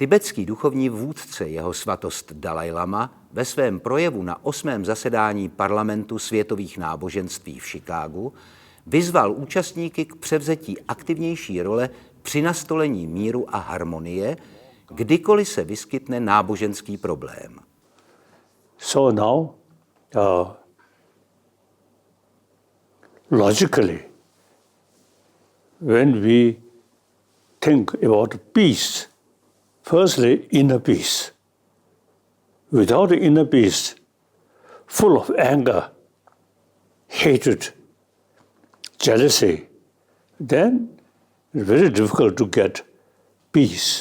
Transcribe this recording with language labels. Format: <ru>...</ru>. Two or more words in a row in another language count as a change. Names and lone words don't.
<cs>Tibetský duchovní vůdce jeho svatost Dalajlama ve svém projevu na 8. zasedání Parlamentu světových náboženství v Chicagu vyzval účastníky k převzetí aktivnější role při nastolení míru a harmonie, kdykoliv se vyskytne náboženský problém.</cs> <en>So now, logically, when we think about peace, firstly, inner peace. Without the inner peace, full of anger, hatred, jealousy, then it's very difficult to get peace.</en>